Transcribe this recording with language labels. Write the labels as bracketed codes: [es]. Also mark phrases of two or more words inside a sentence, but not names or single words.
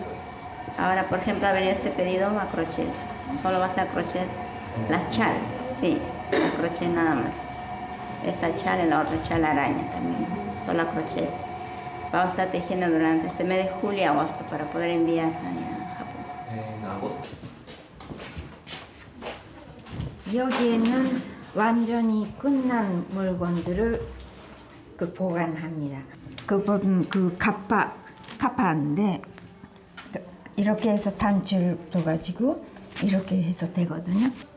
[es] Ahora, por ejemplo, ha venido este pedido a crochet. Solo va a ser crochet las chalas, sí, a crochet nada más. Esta chala y la otra chala araña también, solo a crochet. Vamos a estar tejiendo durante este mes de julio y agosto para poder enviar a Japón. En agosto. [ko] 여기에는 완전히 끝난 물건들을 보관합니다. 그 카파인데 이렇게 해서 단추를 둬가지고 이렇게 해서 되거든요.